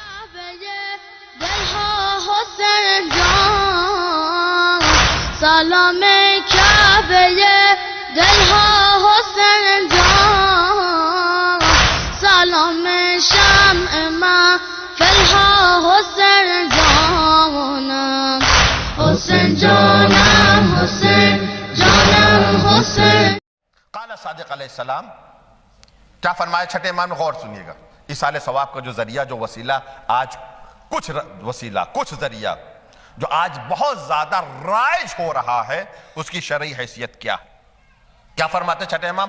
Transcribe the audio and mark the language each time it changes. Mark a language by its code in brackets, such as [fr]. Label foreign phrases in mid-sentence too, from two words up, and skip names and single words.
[fa] حسین جان سلام کعبه دلها حسین جان سلام شمع محفلها حسین جانم حسین جانم حسین جانم حسین. [ar] قال صادق علیہ السلام [ur] کیا فرمایا چھٹے امام میں؟ غور سنیے گا. ایصال ثواب کا جو ذریعہ، جو وسیلہ آج کچھ ذریعہ جو آج بہت زیادہ رائج ہو رہا ہے، اس کی شرعی حیثیت کیا ہے؟ کیا فرماتے چھٹے امام؟